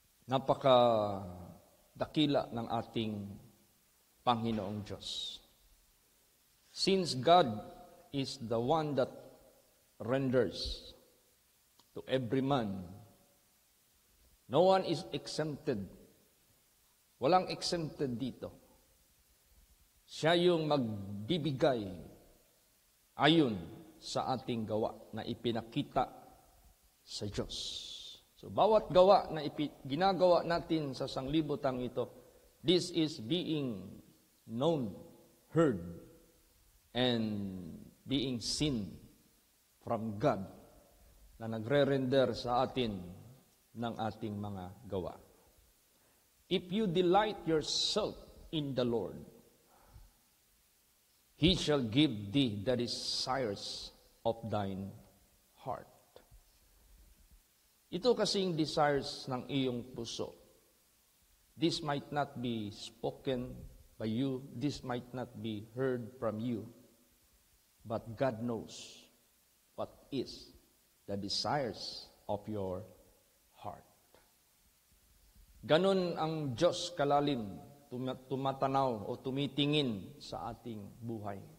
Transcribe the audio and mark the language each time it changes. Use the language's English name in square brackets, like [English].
[Filipino] Napaka-dakila ng ating Panginoong Diyos. [English] Since God is the one that renders to every man, no one is exempted. [Filipino] Walang exempted dito. Siya yung magbibigay ayon sa ating gawa na ipinakita sa Diyos. So, bawat gawa na ginagawa natin sa sanglibutang ito, [English] this is being known, heard, and being seen from God [Filipino] na nagre-render sa atin ng ating mga gawa. [English] If you delight yourself in the Lord, He shall give thee the desires of thine heart. [Filipino] Ito kasing desires ng iyong puso. [English] This might not be spoken by you, this might not be heard from you, but God knows what is the desires of your heart. [Filipino] Ganun ang Diyos kalalim, tumatanaw o tumitingin sa ating buhay.